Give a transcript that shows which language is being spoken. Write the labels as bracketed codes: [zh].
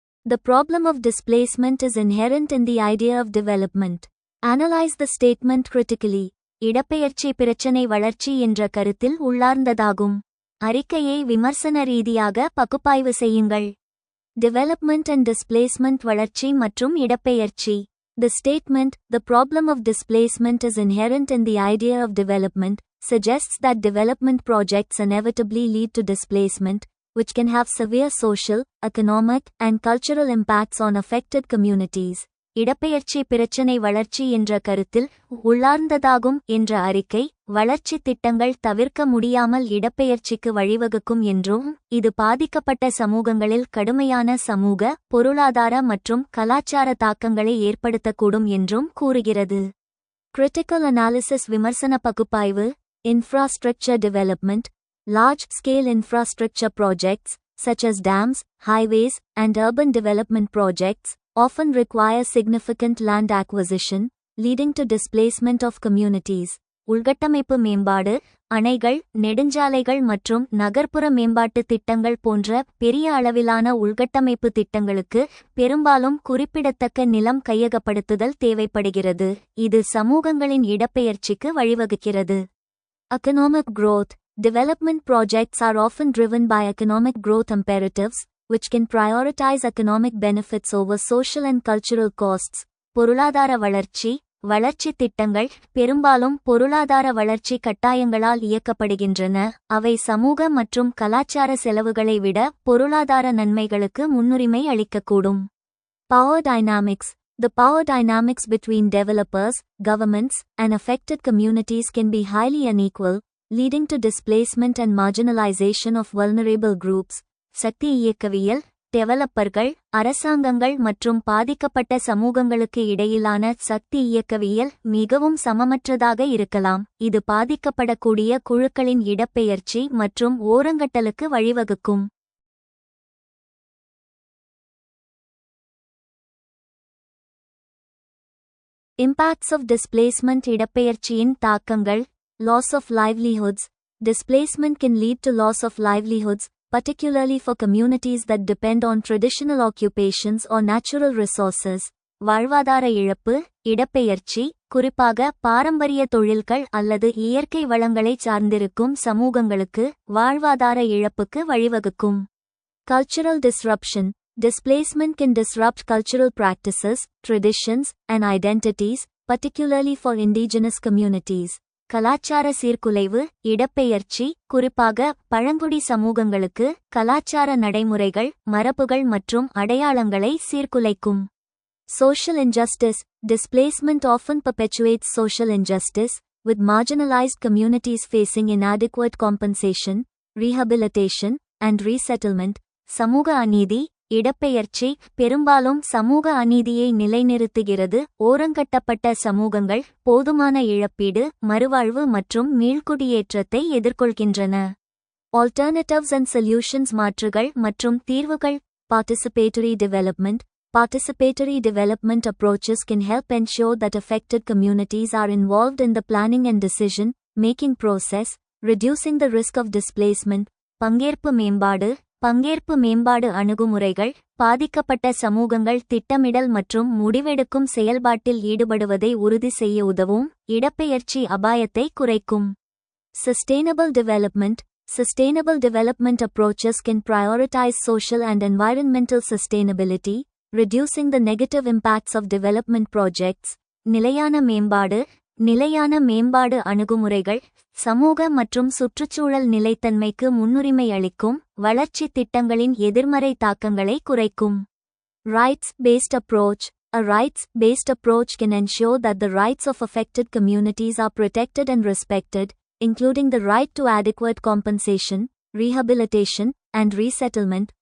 [en] The problem of displacement is inherent in the idea of development. Analyze the statement critically. [ta] இடப்பெயர்ச்சி பிரச்சினை வளர்ச்சி என்ற கருத்தில் உள்ளார்ந்ததாகும். அறிக்கையை விமர்சன ரீதியாக பகுப்பாய்வு செய்யுங்கள். [en] Development and displacement. [ta] வளர்ச்சி மற்றும் இடப்பெயர்ச்சி. [en] The statement, "The problem of displacement is inherent in the idea of development," suggests that development projects inevitably lead to displacement, which can have severe social, economic, and cultural impacts on affected communities. [ta] இடப்பெயர்ச்சி பிரச்சினை வளர்ச்சி என்ற கருத்தில் உள்ளார்ந்ததாகும் என்ற அறிக்கை வளர்ச்சி திட்டங்கள் தவிர்க்க முடியாமல் இடப்பெயர்ச்சிக்கு வழிவகுக்கும் என்றும் இது பாதிக்கப்பட்ட சமூகங்களில் கடுமையான சமூக, பொருளாதார மற்றும் கலாச்சார தாக்கங்களை ஏற்படுத்தக்கூடும் என்றும் கூறுகிறது. [en] Critical analysis. [ta] விமர்சன பகுப்பாய்வு. [en] Infrastructure development. Large scale infrastructure projects such as dams, highways, and urban development projects often require significant land acquisition, leading to displacement of communities. [ta] உள்கட்டமைப்பு மேம்பாடு. அணைகள், நெடுஞ்சாலைகள் மற்றும் நகர்ப்புற மேம்பாட்டு திட்டங்கள் போன்ற பெரிய அளவிலான உள்கட்டமைப்பு திட்டங்களுக்கு பெரும்பாலும் குறிப்பிடத்தக்க நிலம் கையகப்படுத்துதல் தேவைப்படுகிறது, இது சமூகங்களின் இடப்பெயர்ச்சிக்கு வழிவகுக்கிறது. [en] Economic growth. Development projects are often driven by economic growth imperatives, which can prioritize economic benefits over social and cultural costs. [ta] பொருளாதார வளர்ச்சி. வளர்ச்சி திட்டங்கள் பெரும்பாலும் பொருளாதார வளர்ச்சி கட்டாயங்களால் இயக்கப்படுகின்றன, அவை சமூக மற்றும் கலாச்சார செலவுகளை விட பொருளாதார நன்மைகளுக்கு முன்னுரிமை அளிக்கக்கூடும். [en] Power dynamics. The power dynamics between developers, governments, and affected communities can be highly unequal, leading to displacement and marginalization of vulnerable groups. [ta] சக்தி இயக்கவியல். டெவலப்பர்கள், அரசாங்கங்கள் மற்றும் பாதிக்கப்பட்ட சமூகங்களுக்கு இடையிலான சக்தி இயக்கவியல் மிகவும் சமமற்றதாக இருக்கலாம், இது பாதிக்கப்படக்கூடிய குழுக்களின் இடப்பெயர்ச்சி மற்றும் ஓரங்கட்டலுக்கு வழிவகுக்கும். [en] Impacts of displacement. [ta] இடப்பெயர்ச்சியின் தாக்கங்கள். [en] Loss of livelihoods. Displacement can lead to loss of livelihoods, particularly for communities that depend on traditional occupations or natural resources. [ta] வாழ்வாதார இழப்பு. இடப்பெயர்ச்சி குறிப்பாக பாரம்பரிய தொழில்கள் அல்லது இயற்கை வளங்களைச் சார்ந்திருக்கும் சமூகங்களுக்கு வாழ்வாதார இழப்புக்கு வழிவகுக்கும். [en] Cultural disruption. Displacement can disrupt cultural practices, traditions, and identities, particularly for indigenous communities. [ta] கலாச்சார சீர்குலைவு, இடப்பெயர்ச்சி, குறிப்பாக பழங்குடி சமூகங்களுக்கு கலாச்சார நடைமுறைகள், மரபுகள் மற்றும் அடையாளங்களை சீர்குலைக்கும். [en] Social injustice. Displacement often perpetuates social injustice, with marginalized communities facing inadequate compensation, rehabilitation, and resettlement. [ta] சமூக அநீதி, இடப்பெயர்ச்சி பெரும்பாலும் சமூக அநீதியை நிலைநிறுத்துகிறது. ஓரங்கட்டப்பட்ட சமூகங்கள் போதுமான இழப்பீடு, மறுவாழ்வு மற்றும் மீள்குடியேற்றத்தை எதிர்கொள்கின்றன. [en] Alternatives and solutions. [ta] மாற்றுகள் மற்றும் தீர்வுகள். [en] Participatory development. Participatory development approaches can help ensure that affected communities are involved in the planning and decision-making process, reducing the risk of displacement. [ta] பங்கேற்பு மேம்பாடு. பங்கேற்பு மேம்பாடு அணுகுமுறைகள் பாதிக்கப்பட்ட சமூகங்கள் திட்டமிடல் மற்றும் முடிவெடுக்கும் செயல்பாட்டில் ஈடுபடுவதை உறுதி செய்ய உதவும். இடப்பெயர்ச்சி அபாயத்தை குறைக்கும். [en] Sustainable development. Sustainable development approaches can prioritize social and environmental sustainability, reducing the negative impacts of development projects. [ta] நிலையான மேம்பாடு. நிலையான மேம்பாடு அணுகுமுறைகள் சமூக மற்றும் சுற்றுச்சூழல் நிலைத்தன்மைக்கு முன்னுரிமை அளிக்கும். வளர்ச்சி திட்டங்களின் எதிர்மறை தாக்கங்களை குறைக்கும். [en] Rights-based approach. A rights-based approach can ensure that the rights of affected communities are protected and respected, including the right to adequate compensation, rehabilitation, and resettlement.